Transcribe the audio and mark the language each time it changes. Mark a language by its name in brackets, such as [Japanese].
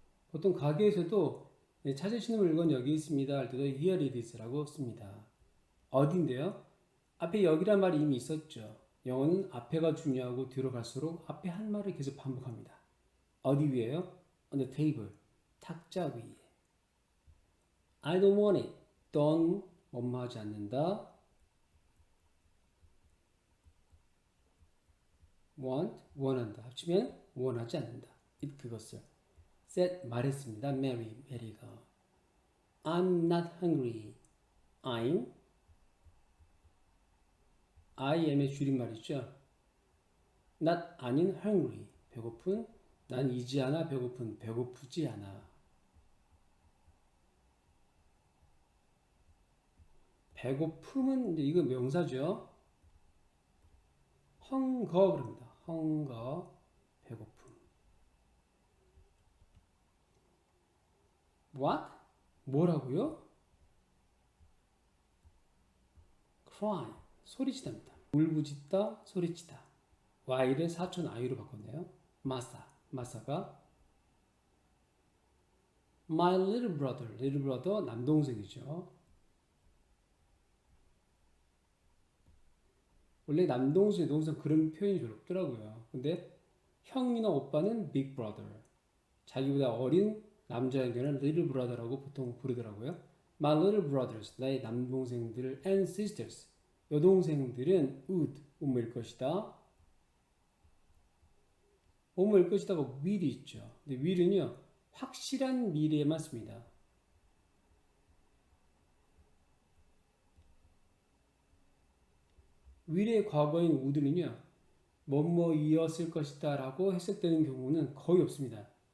[Korean] 보통 가게에서도 찾으시는 물건 여기 있습니다 할 때도 [English] here it is [Korean] 라고 씁니다. 어딘데요? 앞에 여기란 말이 이미 있었죠. 영어는 앞에가 중요하고 뒤로 갈수록 앞에 한 말을 계속 반복합니다. 어디 위에요? [English] On the table, [Korean] 탁자 위에. [English] I don't want it. [Korean] don't 뭐뭐 하지 않는다. want, 원한다. 합치면 원하지 않는다. it 그것을. said 말했습니다. Mary가 [English] I'm not hungry. [Korean] I am의 줄임말이죠. not 아닌 hungry. 배고픈. 난 이지 않아 배고픈. 배고프지 않아. 배고픔은 이거 명사죠. 헝거 그럽니다. 헝거 배고픔. [English] What? [Korean] 뭐라고요? Cry. 소리치다입니다. 울부짖다, 소리치다. Y를 사촌 I로 바꿨네요. 마사가 [English] My little brother. [Korean] little brother 남동생이죠. 원래 남동생, 여동생 그런 표현이 별로 없더라고요. 근데 형이나 오빠는 big brother. 자기보다 어린 남자에게는 little brother라고 보통 부르더라고요. [English] My little brothers, [Korean] 나의 남동생들 and sisters, 여동생들은 would, 뭐뭐일 것이다. 뭐뭐일 것이다가 will이 있죠. 근데 will은요, 확실한 미래에만 씁니다. will의 과거인 would는요, 뭐뭐이었을 것이다 라고 해석되는 경우는 거의 없습니다.